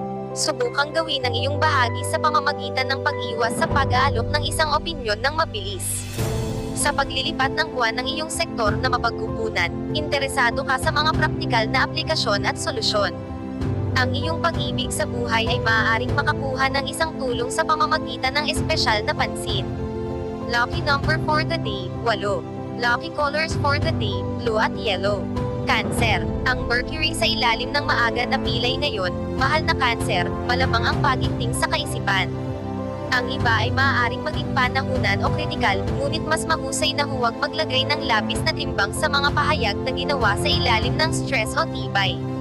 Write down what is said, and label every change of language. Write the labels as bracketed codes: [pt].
[tl] Subukang gawin ang iyong bahagi sa pamamagitan ng pag-iwas sa pag-aalok ng isang opinyon ng mabilis. Sa paglilipat ng buwan ng iyong sektor na mapagkukunan, interesado ka sa mga praktikal na aplikasyon at solusyon. Ang iyong pag-ibig sa buhay ay maaaring makakuha ng isang tulong sa pamamagitan ng espesyal na pansin. [en] Lucky number for the day, 8. Lucky colors for the day, blue at yellow. [tl] Cancer, ang Mercury sa ilalim ng maaga na pilay ngayon, mahal na Cancer, malamang ang pagigting sa kaisipan. Ang iba ay maaaring maging panahunan o kritikal, ngunit mas mahusay na huwag maglagay ng labis na timbang sa mga pahayag na ginawa sa ilalim ng stress o tibay.